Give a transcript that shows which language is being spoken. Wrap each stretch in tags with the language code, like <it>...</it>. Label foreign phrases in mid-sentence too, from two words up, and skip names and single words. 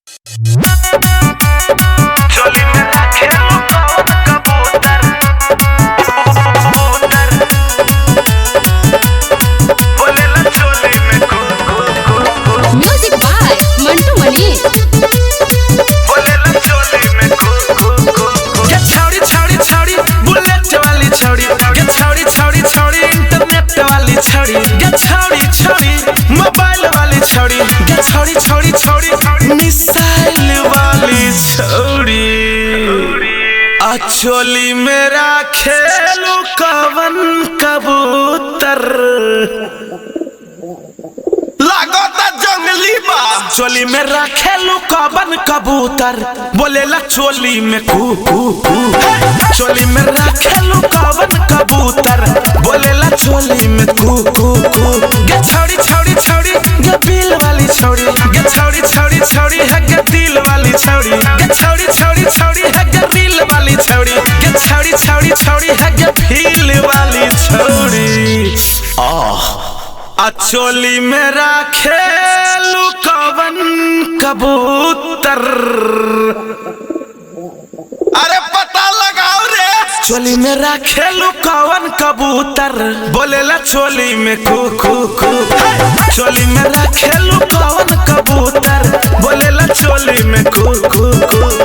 <bho>चोली में रखे कौन कबूतर बोलेला चोली में कू</bho> <en>Music by Mantu Mani</en> <bho>बोलेला चोली में कू के छौड़ी छौड़ी छौड़ी बुलेट वाली छौड़ी के छौड़ी छौड़ी छौड़ी इंटरनेट वाली छौड़ी के छौड़ी छौड़ी मोबाइल वाली छौड़ी के छौड़ी छौड़ी छौड़ी मिसाइल वाली छौड़ी चोली मेरा खेलू कवन कबूतर लागता जंगली बा चोली में रखेलू कवन कबूतर बोलेला चोली में कू कू कू चोली में रखेलू कवन कबूतर बोलेला चोली में कू कू कू गे छौड़ी छौड़ी छौड़ी गे बिल वाली छौड़ी गे छौड़ी छौड़ी छौड़ी है गे दिल वाली छौड़ी गे छौड़ी छौड़ी छौड़ी है गे दिल वाली छौड़ी गे छौड़ी छौड़ी छौड़ी है गे फील वाली छौड़ी चोली में रखेलू कवन कबूतर अरे पता लगाओ रे चोली में रखेलू कवन कबूतर बोलेला चोली में कू कू कू चोली में रखेलू कवन कबूतर बोलेला चोली में कू कू कू</bho>